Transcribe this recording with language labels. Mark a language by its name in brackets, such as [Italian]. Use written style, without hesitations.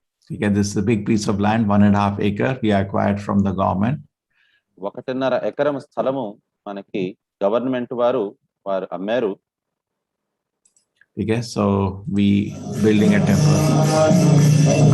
[English] Again, this is a big piece of land, 1.5 acre we acquired from the government. [Telugu] 1.5 ఎకరం స్థలము మనకి government వారు అమ్మారు. [English] Okay, so we building a temple.